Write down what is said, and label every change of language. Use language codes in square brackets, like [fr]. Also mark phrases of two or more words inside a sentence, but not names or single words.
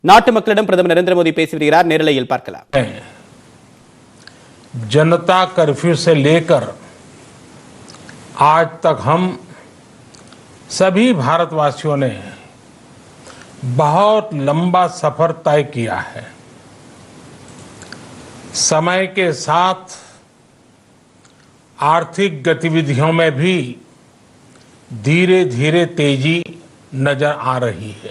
[ta] நாட்டு மக்களிடம் பிரதமர் நரேந்திர மோடி பேசி வருகிறார். நேரலையில் பார்க்கலாம். [hi] जनता कर्फ्यू से लेकर आज तक हम सभी भारतवासियों ने बहुत लंबा सफर तय किया है। समय के साथ आर्थिक गतिविधियों में भी धीरे धीरे तेजी नजर आ रही है।